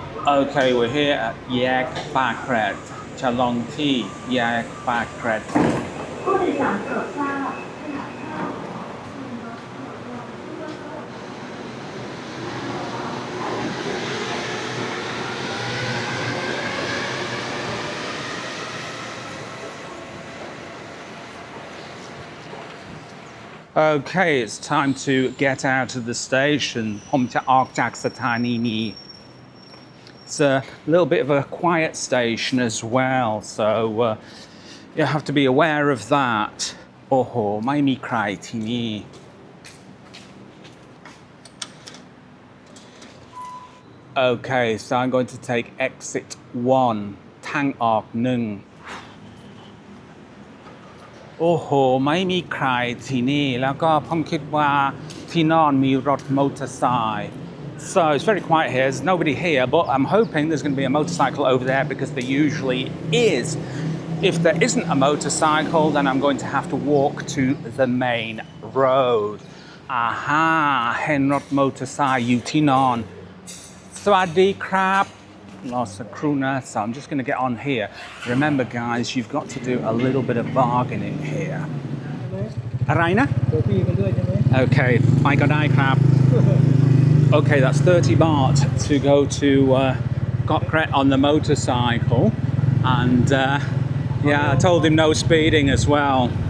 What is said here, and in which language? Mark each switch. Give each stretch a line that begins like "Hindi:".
English: Okay, we're here at Yaek, Pak Kret.
Thai: จะลงที่ Yaek, Pak Kret.
English: Okay, it's time to get out of the station. ผมจะออกจากสถานีนี้. It's a little bit of a quiet station as well, so you have to be aware of that. โอ้โหไม่มีใครที่นี่ Okay, so I'm going to take exit 1 ทางออก 1 โอ้โหไม่มีใครที่นี่แล้วก็ผมคิดว่าที่นอนมีรถมอเตอร์ไซค์ So it's very quiet here, there's nobody here, but I'm hoping there's going to be a motorcycle over there because there usually is. If there isn't a motorcycle, then I'm going to have to walk to the main road.
Thai: Aha, เห็นรถมอเตอร์ไซค์อยู่ที่นอน สวัสดีครับ รอสักครู่นะ So I'm just going to get on here.
English: Remember guys, you've got to do a little bit of bargaining here. อะไรนะ Okay, ไปก็ได้ครับ Okay, that's 30 baht to go to Koh Kret on the motorcycle, and yeah, I told him no speeding as well.